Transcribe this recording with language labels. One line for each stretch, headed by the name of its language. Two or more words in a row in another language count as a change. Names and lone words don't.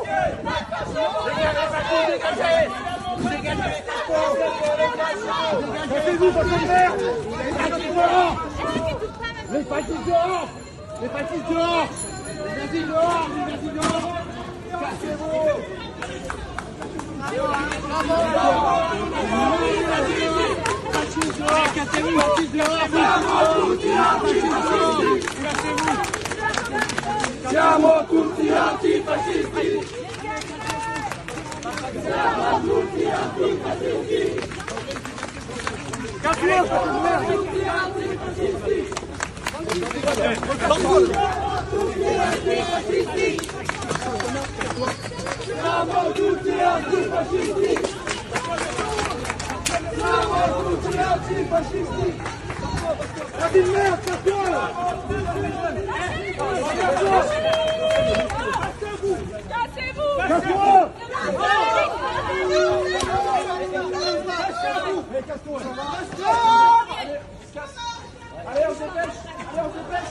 French: Dégagez les fachos, dégagez! Dégagez les fachos! Cassez-vous, votre mère! Les fascistes dehors! Les fascistes dehors! Les fascistes dehors! Les nazis dehors! Les nazis dehors! Cassez-vous!
Italian: Siamo tutti antifascisti! Siamo tutti antifascisti! Siamo tutti antifascisti! Siamo tutti antifascisti! La di merda, cassone!
French: Cassez-vous! Cassez-vous! Allez, on se dépêche! Allez, on se dépêche!